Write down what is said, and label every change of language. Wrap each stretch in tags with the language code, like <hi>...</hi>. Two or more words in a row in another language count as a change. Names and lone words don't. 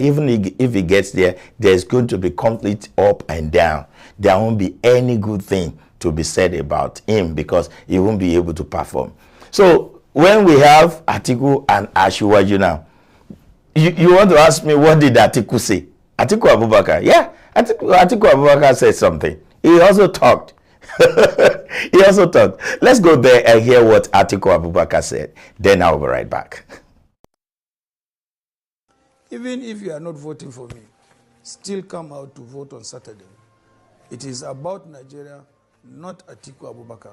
<en>Even if he gets there, there's going to be conflict up and down. There won't be any good thing to be said about him because he won't be able to perform. So when we have Atiku and Asiwaju now, you want to ask me, what did Atiku say? Atiku Abubakar, yeah, Atiku Abubakar said something. He also talked. He also talked. Let's go there and hear what Atiku Abubakar said. Then I'll be right back. Even if you are not voting for me, still come out to vote on Saturday. It is about Nigeria, not Atiku Abubakar.</en>